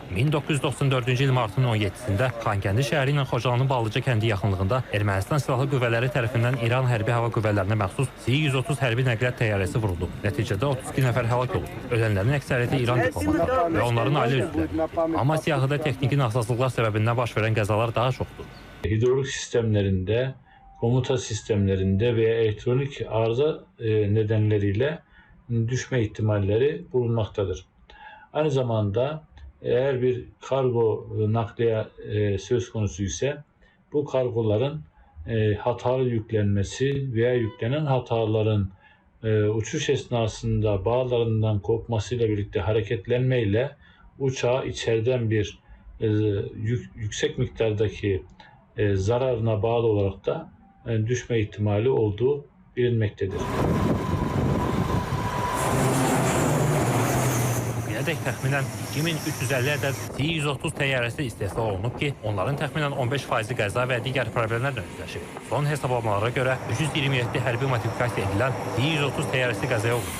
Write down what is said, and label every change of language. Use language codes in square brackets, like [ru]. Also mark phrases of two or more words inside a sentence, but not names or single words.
[az] 1994-cü il martın 17-sində Xankəndi şəhəri ilə Xocalanın Ballıca kəndi yaxınlığında Ermənistan Silahlı Qüvvələri tərəfindən İran Hərbi Hava Qüvvələrinə məxsus C-130 hərbi nəqliyyat təyyarəsi vurulub. Nəticədə 32 nəfər həlak olub. Ölənlərin əksəriyyəti İran diplomatları və onların ailə üzvləri. Amma siyahıda texniki naxsazlıqlar səbəbindən baş verən qəzalar daha çoxdur. [tr] Hidrolik sistemlərində, komuta sistemlerinde veya elektronik arıza nedenleriyle düşme ihtimalleri bulunmaktadır. Aynı zamanda eğer bir kargo nakliye söz konusu ise bu kargoların hatalı yüklenmesi veya yüklenen hataların uçuş esnasında bağlarından kopmasıyla birlikte hareketlenmeyle uçağa içeriden bir yüksek miktardaki zararına bağlı olarak da düşme ihtimali olduğu bilinmektedir. [az] Bugünədək təxminən 2350 ədəd C-130 təyyarəsi istehsal olunub ki, onların təxminən 15% qəza və digər problemlərlə üzləşib. Son hesablamalara görə 327 hərbi modifikasiya edilən C-130 təyyarəsi qəzaya olub.